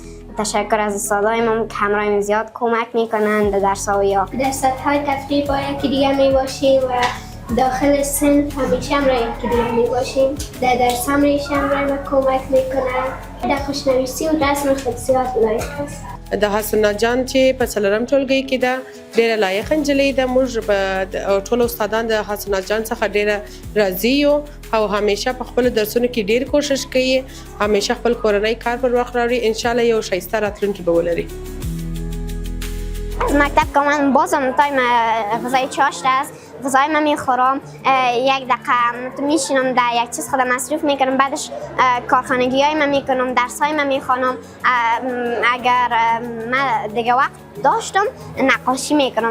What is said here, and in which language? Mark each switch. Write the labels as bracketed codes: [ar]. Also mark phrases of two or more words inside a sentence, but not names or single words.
[fa] تشکر از استادای ما که همراهیم زیاد کمک میکنن در درس‌ها. در سطح‌های تفریح با یکی دیگه میباشیم و داخل صنف همیشه همراه یکی دیگه میباشیم. در درس همراه ما کمک میکنن. در خوشنویسی و رسم خود زیاد لایق است. [ps] د حاسنات جان چې په څلورم ټولګي کې ده، ډېره لایقه نجلۍ ده. موږ به ټول استادان د حاسنات جان څخه ډېره راضي یو او همیشه په خپلو درسونو کې ډېر کوشش کوي. همیشه خپل کورنی کار پر وخت راوړي. انشاءالله یو ښایسته راتلونکې به ولري. [fa] از مکتب که من بازم تایم غذای چاشت است. غذای من میخورم، یک دقیقه میشینم در یک چیز خودم مصروف میکنم. بعدش کارخانگی های من میکنم، درس های من میخوانم. اگر من دیگه وقت داشتم نقاشی میکنم.